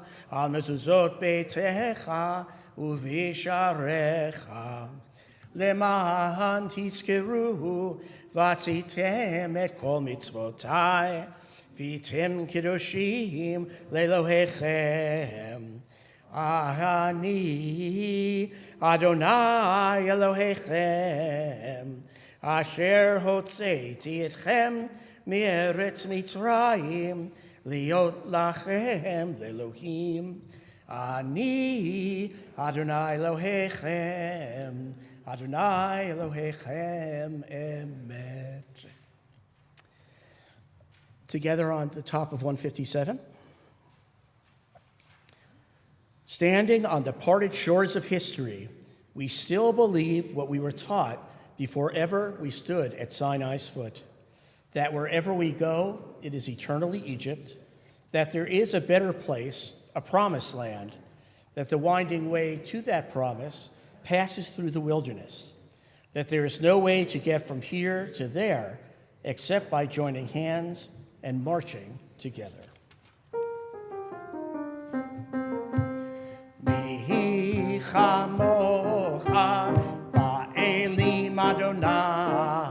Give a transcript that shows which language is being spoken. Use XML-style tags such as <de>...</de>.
<he>על מזוזות ביתך ובשעריך למען תזכרו ועשיתם את כל מצוותיי והייתם קדושים לאלוהיכם. אני אדוני אלוהיכם אשר הוצאתי אתכם מארץ מצרים להיות לכם לאלוהים. אני אדוני אלוהיכם, אדוני אלוהיכם אמת.</he> <en>Together on the top of 157. Standing on the parted shores of history, we still believe what we were taught before ever we stood at Sinai's foot. That wherever we go, it is eternally Egypt, that there is a better place, a promised land, that the winding way to that promise passes through the wilderness, that there is no way to get from here to there except by joining hands and marching together.</en> <he>Mi chamocha ba'elim Adonai</he>